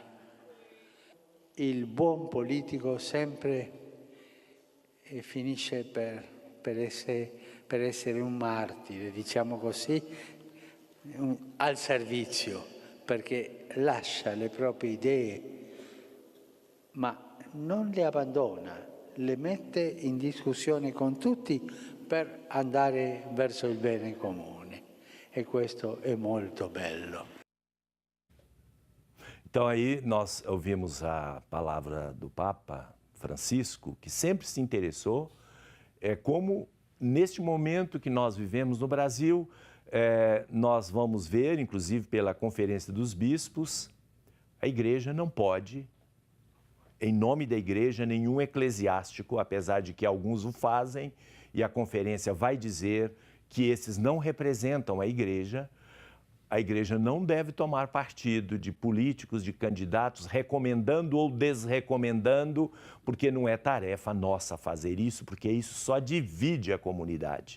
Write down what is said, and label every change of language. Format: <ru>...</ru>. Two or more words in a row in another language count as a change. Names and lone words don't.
<it>Il buon politico sempre finisce per essere un martire, diciamo così, al servizio, perché lascia le proprie idee, ma non le abbandona, le mette in discussione con tutti per andare verso il bene comune. E questo è molto bello.</it> <pt>Então aí nós ouvimos a palavra do Papa Francisco, que sempre se interessou como neste momento que nós vivemos no Brasil, nós vamos ver, inclusive pela Conferência dos Bispos, a Igreja não pode, em nome da Igreja, nenhum eclesiástico, apesar de que alguns o fazem, e a Conferência vai dizer que esses não representam a Igreja não deve tomar partido de políticos, de candidatos, recomendando ou desrecomendando, porque não é tarefa nossa fazer isso, porque isso só divide a comunidade.</pt>